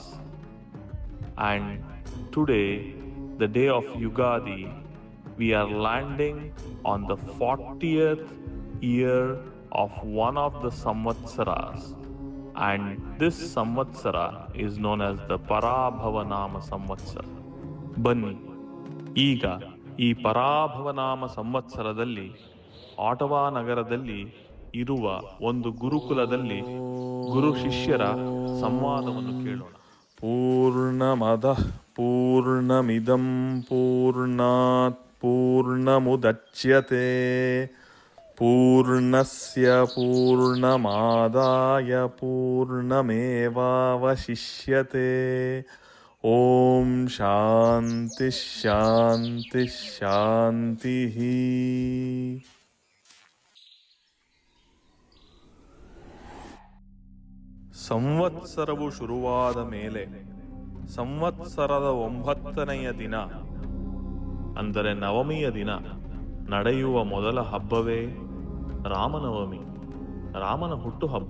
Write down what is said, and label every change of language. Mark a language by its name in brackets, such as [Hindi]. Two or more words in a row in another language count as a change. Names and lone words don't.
[English] And today, the day of Ugadi, we are landing on the 40th year of one of the Samvatsaras. And this Samvatsara is known as the Parabhavanama Samvatsara. [Kannada] ಬನ್ನಿ, ಈಗ ಈ ಪರಾಭವನಾಮ ಸಂವತ್ಸರದಲ್ಲಿ ಆಟವಾ ನಗರದಲ್ಲಿ ಇರುವ ಒಂದು ಗುರುಕುಲದಲ್ಲಿ ಗುರು ಶಿಷ್ಯರ ಸಂವಾದವನ್ನು ಕೇಳೋಣ. [Sanskrit] ಪೂರ್ಣಮದಃ ಪೂರ್ಣಮಿದಂ ಪೂರ್ಣಾತ್ ಪೂರ್ಣಮುದಚ್ಯತೆ ಪೂರ್ಣಸ್ಯ ಪೂರ್ಣಮಾದಾಯ ಪೂರ್ಣಮೇವಾವಶಿಷ್ಯತೆ. ಓಂ ಶಾಂತಿ ಶಾಂತಿ ಶಾಂತಿ. [Kannada] ಸಂವತ್ಸರವು ಶುರುವಾದ ಮೇಲೆ ಸಂವತ್ಸರದ 9ನೆಯ ದಿನ, ಅಂದರೆ ನವಮಿಯ ದಿನ ನಡೆಯುವ ಮೊದಲ ಹಬ್ಬವೇ ರಾಮನವಮಿ, ರಾಮನ ಹುಟ್ಟುಹಬ್ಬ.